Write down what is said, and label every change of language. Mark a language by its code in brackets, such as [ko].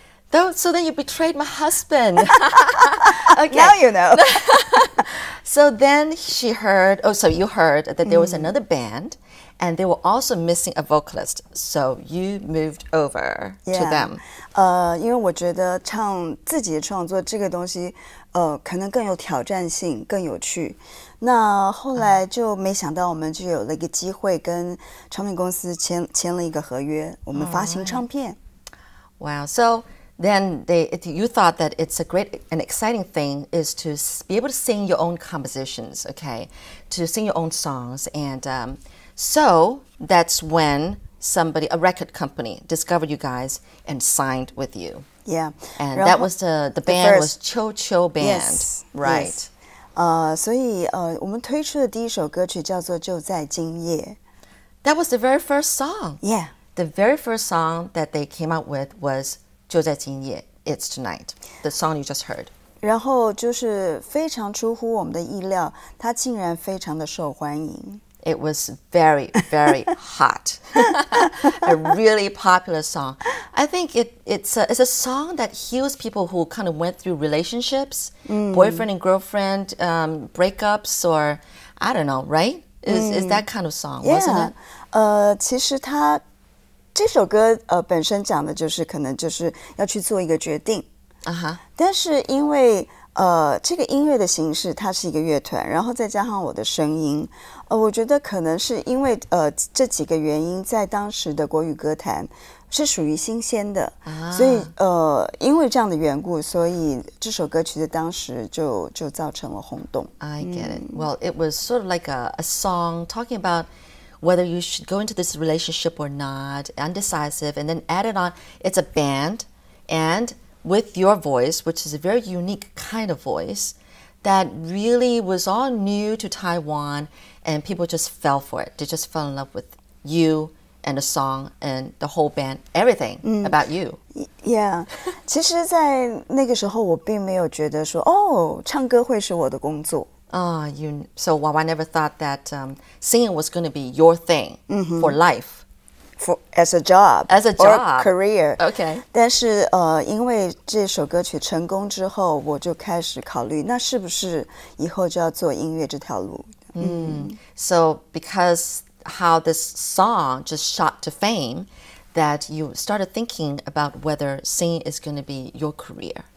[en] So then you betrayed my husband. Okay. Now you know. So then you heard that there was another band, and they were also missing a vocalist. So you moved over to them. [zh] 因为我觉得唱自己的创作这个东西，可能更有挑战性，更有趣。那后来就没想到，我们就有了一个机会，跟唱片公司签了一个合约，我们发行唱片。 [en] Wow. So then you thought that it's a great and exciting thing is to be able to sing your own compositions, okay, to sing your own songs. And so that's when a record company discovered you guys and signed with you. Yeah. And that was the band was Chiu Chiu Band. Yes, right. [zh] Yes. 所以我们推出的第一首歌曲叫做《就在今夜》。 [en] That was the very first song. Yeah. The very first song that they came out with was 就在今夜 It's Tonight, the song you just heard. [zh] 然后就是非常出乎我们的意料，它竟然非常的受欢迎。 [en] It was very, very hot. A really popular song. I think it's a song that heals people who kind of went through relationships, boyfriend and girlfriend, breakups, or I don't know, right? Is that kind of song, wasn't it? [zh] 其实这首歌本身讲的就是可能就是要去做一个决定。但是因为这个音乐的形式它是一个乐团，然后再加上我的声音，我觉得可能是因为这几个原因，在当时的国语歌坛是属于新鲜的，所以因为这样的缘故，所以这首歌曲在当时就造成了轰动。 [en] I get it. Well, it was sort of like a song talking about whether you should go into this relationship or not, undecisive, and then added on, it's a band, and with your voice, which is a very unique kind of voice, that really was all new to Taiwan, and people just fell for it. They just fell in love with you and the song and the whole band, everything about you. Yeah. [zh] 其实在那个时候我并没有觉得说唱歌会是我的工作。 [en] So Wawa never thought that singing was going to be your thing for life. As a job, as a job, or career. Okay. [zh] 但是因为这首歌曲成功之后，我就开始考虑，那是不是以后就要做音乐这条路 [en] ？So because how this song just shot to fame, that you started thinking about whether singing is going to be your career.